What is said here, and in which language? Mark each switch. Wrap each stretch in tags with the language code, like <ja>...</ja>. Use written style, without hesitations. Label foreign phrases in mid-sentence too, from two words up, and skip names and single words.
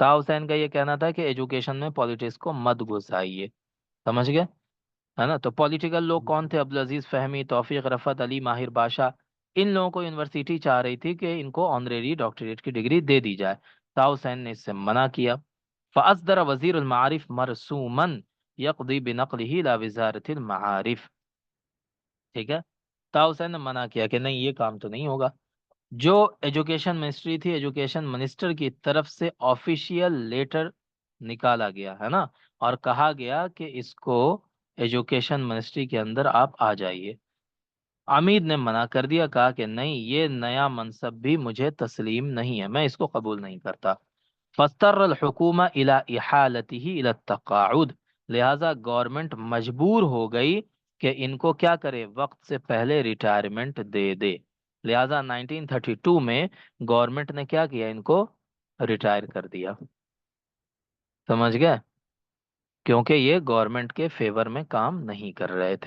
<ur>طہ حسین کا یہ کہنا تھا کہ ایجوکیشن میں پالیٹکس کو مت گھسائیے. سمجھ گئے؟ ہے نا. تو پولیٹیکل لوگ کون تھے؟ عبدالعزیز فہمی، توفیق رفعت، علی ماہر باشا. ان لوگوں کو یونیورسٹی چاہ رہی تھی کہ ان کو</ur> <en>honorary doctorate</en> <ur>کی ڈگری دے دی جائے. طہ حسین نے اس سے منع کیا.</ur> <ar>فاصدر وزیر المعارف مرسوما یقضی بنقلہ الى وزارت المعارف.</ar> <ur>ٹھیک ہے، طہ حسین نے منع کیا کہ نہیں، یہ کام تو نہیں ہوگا. جو</ur> <en>education ministry</en> <ur>تھی،</ur> <en>education minister</en> <ur>کی طرف سے</ur> <en>official letter</en> <ur>نکالا گیا، ہے نا، اور کہا گیا کہ اس کو</ur> <en>education ministry</en> <ur>کے اندر آپ آ جائیے. عمید نے منع کر دیا، کہا کہ نہیں، یہ نیا منصب بھی مجھے تسلیم نہیں ہے، میں اس کو قبول نہیں کرتا.</ur> <ar>فاضطر الحکومہ الی احالتہ الی التقاعد،</ar> <ur>لہذا گورنمنٹ مجبور ہو گئی کہ ان کو کیا کرے؟ وقت سے پہلے ریٹائرمنٹ دے دے. لہذا 1932 میں گورنمنٹ نے کیا کیا؟ ان کو ریٹائر کر دیا. سمجھ گئے؟ کیونکہ یہ گورنمنٹ کے فیور میں کام نہیں کر رہے تھے.</ur>